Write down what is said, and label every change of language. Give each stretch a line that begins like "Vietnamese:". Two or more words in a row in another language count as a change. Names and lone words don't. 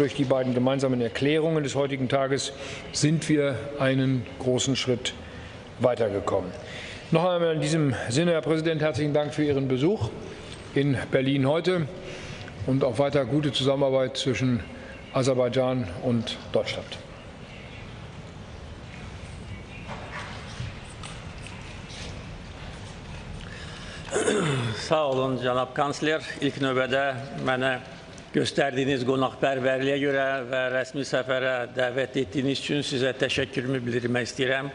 German: Durch die beiden gemeinsamen Erklärungen des heutigen Tages sind wir einen großen Schritt weitergekommen. Noch einmal in diesem Sinne, Herr Präsident, herzlichen Dank für Ihren Besuch in Berlin heute und auch weiter gute Zusammenarbeit zwischen Aserbaidschan und Deutschland.
Azerbaijani: Sağ olun cənab kansler. İlk növbədə mənə göstərdiyiniz qonaqpərvərliyə görə və rəsmi səfərə dəvət etdiyiniz üçün sizə təşəkkürümü bildirmək istəyirəm.